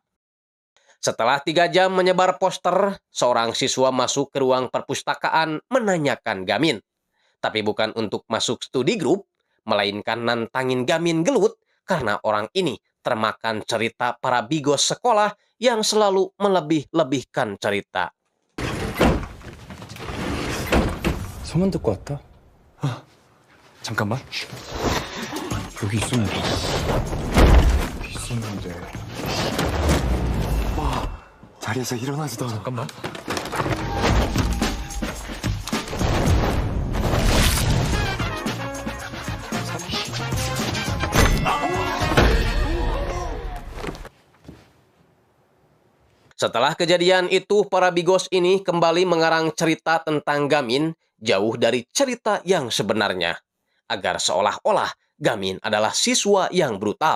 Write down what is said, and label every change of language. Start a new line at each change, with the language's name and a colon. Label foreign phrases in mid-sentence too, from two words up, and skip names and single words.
Indonesian: Setelah 3 jam menyebar poster, seorang siswa masuk ke ruang perpustakaan menanyakan Gamin. Tapi bukan untuk masuk studi grup, melainkan nantangin Gamin gelut karena orang ini termakan cerita para bigos sekolah yang selalu melebih-lebihkan cerita.
Korean: 소문 듣고 왔다. 잠깐만. 여기 있었는데. 자리에서 일어나지도 않아. 잠깐만.
Indonesian: Setelah kejadian itu, para bigos ini kembali mengarang cerita tentang Gamin jauh dari cerita yang sebenarnya, agar seolah-olah Gamin adalah siswa yang brutal.